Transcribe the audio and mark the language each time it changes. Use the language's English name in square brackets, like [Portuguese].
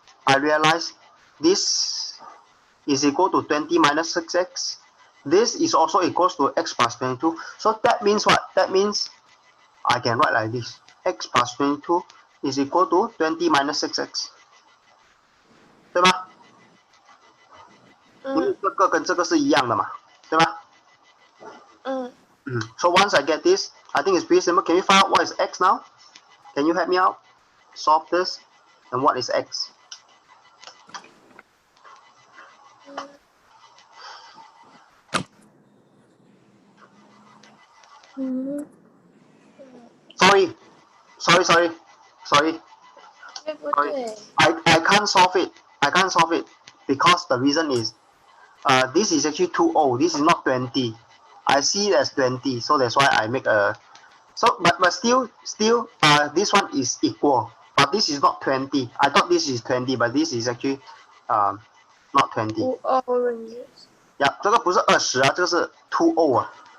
[English] I realize this is equal to 20 minus 6x. This is also equals to x plus 22. So that means what? That means I can write like this. X plus 22 is equal to 20 minus 6x. [Chinese] 对吧？因为这个跟这个是一样的嘛，对吧？ [English] So once I get this, I think it's pretty simple. Can you find out what is x now? Can you help me out? Solve this. And what is x? 嗯 Sorry, sorry, sorry, sorry, [Chinese] 对不 [English] sorry. [Chinese] 对？ [English] I can't solve it. I can't solve it because the reason is this is actually 2O. This is not 20. I see it as 20, so that's why I make a. So but still this one is equal, but this is not 20. I thought this is 20, but this is actually not 20. 5 oranges. [Chinese] 呀，这个不是20啊，这个是 2O 啊。